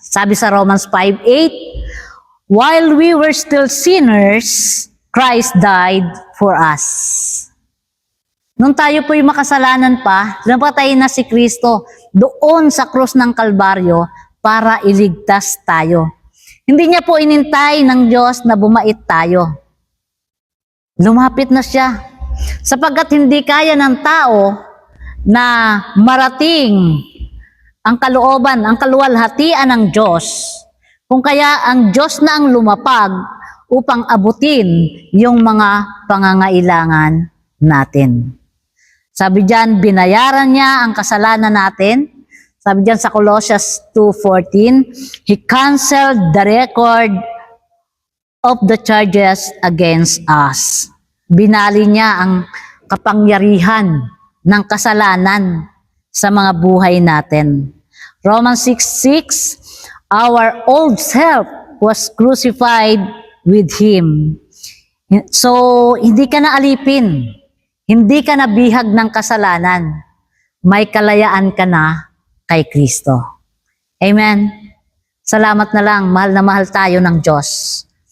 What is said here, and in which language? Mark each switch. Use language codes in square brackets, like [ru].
[tl] Sabi sa [en] Romans 5:8, while we were still sinners, Christ died for us. [tl] Nung tayo po'y makasalanan pa, napatay na si Kristo doon sa krus ng Kalbaryo para iligtas tayo. Hindi niya po inintay ng Diyos na bumait tayo. Lumapit na siya. Sapagkat hindi kaya ng tao na marating ang kalooban, ang kaluwalhatian ng Diyos. Kung kaya ang Diyos na ang lumapag upang abutin yung mga pangangailangan natin. Sabi diyan, binayaran niya ang kasalanan natin. Sabi diyan sa [en] Colossians 2:14, He canceled the record of the charges against us. [tl] Binali niya ang kapangyarihan ng kasalanan sa mga buhay natin. [en] Romans 6:6, our old self was crucified with Him. [tl] So, hindi ka na alipin. Hindi ka na bihag ng kasalanan. May kalayaan ka na kay Kristo. Amen. Salamat na lang, mahal na mahal tayo ng Diyos.